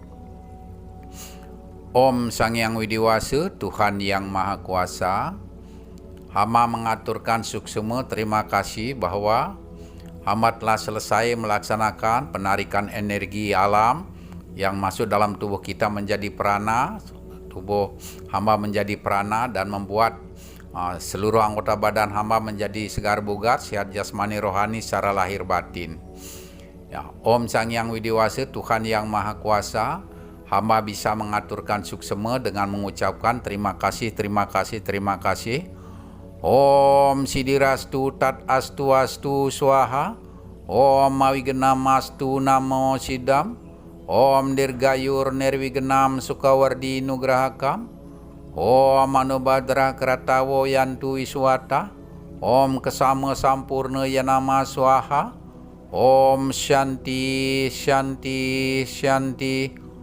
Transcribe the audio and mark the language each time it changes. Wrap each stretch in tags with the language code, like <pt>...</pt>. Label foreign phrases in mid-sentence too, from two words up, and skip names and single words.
<id>Om Sang Yang Widi Wasa, Tuhan Yang Maha Kuasa, hamba mengaturkan suksema terima kasih bahwa hamba telah selesai melaksanakan penarikan energi alam yang masuk dalam tubuh kita menjadi prana, tubuh hamba menjadi prana dan membuat seluruh anggota badan hamba menjadi segar bugar, sehat jasmani rohani secara lahir batin. Ya, Om Sang Yang Widi Wasa, Tuhan Yang Maha Kuasa, hamba bisa mengaturkan suksema dengan mengucapkan terima kasih, terima kasih, terima kasih.</id> <sa>Om Sidirastu Tat Astu Astu Swaha. Om Mawigenam Astu Namo Sidam. Om Dirgayur Nirwigenam Sukawardi Nugrahakam. Om Manubhadra Kratawo Yantu Iswata. Om Kesama Sampurna Yanama Swaha. Om Shanti Shanti Shanti.</sa>